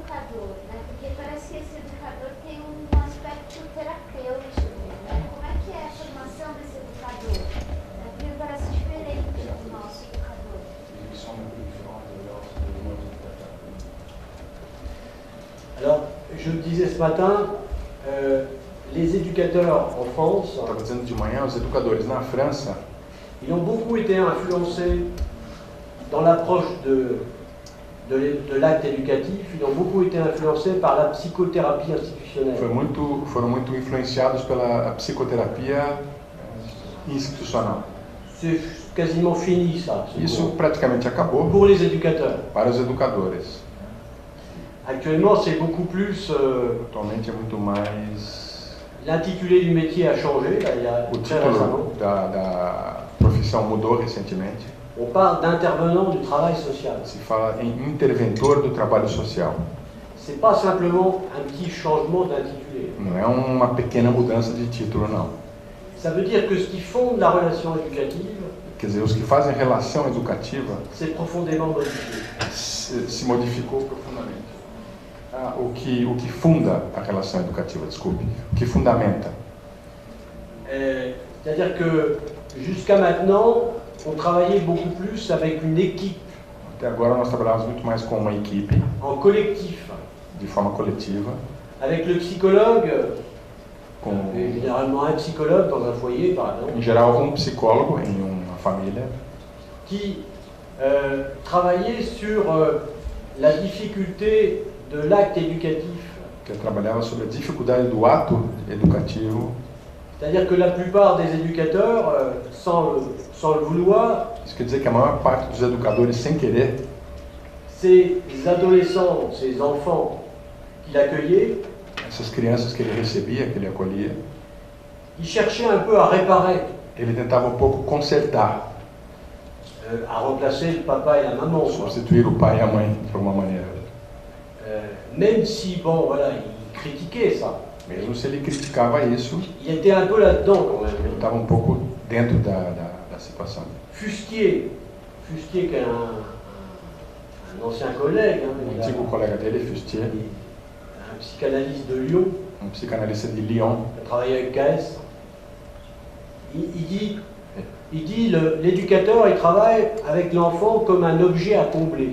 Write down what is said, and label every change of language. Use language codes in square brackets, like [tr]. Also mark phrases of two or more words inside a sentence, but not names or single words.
[pt] educador, né? Porque parece que esse educador tem um aspecto terapêutico, né? Como é que é a formação desse educador? Porque parece diferente do nosso educador. [fr] Alors, je le disais ce matin, les éducateurs en France, [pt] Estava dizendo de manhã, os educadores na França, [fr] ils ont beaucoup été influencés dans l'approche de l'acte éducatif, ils ont beaucoup été influencés par la psychothérapie institutionnelle. [pt] foram muito influenciados pela psicoterapia institucional. [fr] C'est quasiment fini ça, ce [pt] Isso [fr] cours, [pt] praticamente acabou [fr] pour les éducateurs. [pt] para os educadores. [fr] Actuellement, c'est beaucoup plus... [pt] Atualmente é muito mais... [fr] l'intitulé du métier a changé, là, il y a [pt] O [fr] très récemment. [pt] título da profissão mudou recentemente. [fr] On parle d'intervenant du travail social. [pt] Se fala em interventor do trabalho social. [fr] C'est pas simplement un petit changement d'intitulé. [pt] Não é uma pequena mudança de título, não. [fr] Ça veut dire que ce qui fonde la relation éducative, [pt] Quer dizer, os que fazem relação educativa [fr] c'est profondément modifié. [pt] se modificou profundamente. O que funda a relação educativa, desculpe, o que fundamenta. [fr] C'est-à-dire que jusqu'à maintenant, on travaillait beaucoup plus avec une équipe, [pt] Até agora nós trabalhamos muito mais com uma equipe, [fr] en collectif, [pt] de forma coletiva, [fr] avec le psychologue, [pt] com, [fr] généralement un psychologue dans un foyer par exemple, [pt] em geral, um psicólogo em uma família, [fr] qui travaillait sur la difficulté de l'acte éducatif. [pt] que trabalhava sobre a dificuldade do ato educativo. [fr] C'est-à-dire que la plupart des éducateurs, sans le vouloir, [pt] Isso quer dizer que a maior parte dos educadores, sem querer, [fr] ces adolescents, ces enfants qu'il accueillait, [pt] essas crianças que ele recebia, que ele acolhia, [fr] ils cherchaient un peu à réparer, [pt] ele tentava um pouco consertar, [fr] à remplacer le papa et la maman, quoi. [pt] substituir o pai e a mãe, de alguma maneira. [fr] Même si, bon, voilà, ils critiquaient ça. [pt] Mesmo se ele criticava isso, [fr] Il était un peu là-dedans quand [pt] ele [fr] même. [pt] estava um pouco dentro da situação. [fr] Fustier qui est un ancien collègue, hein, [pt] Um [fr] il a- [pt] antigo colega dele, Fustier, [fr] un psychanalyste de Lyon, [pt] psicanalista de Lyon, [fr] qui a travaillé avec KS, il dit l'éducateur, il travaille avec l'enfant comme un objet à combler.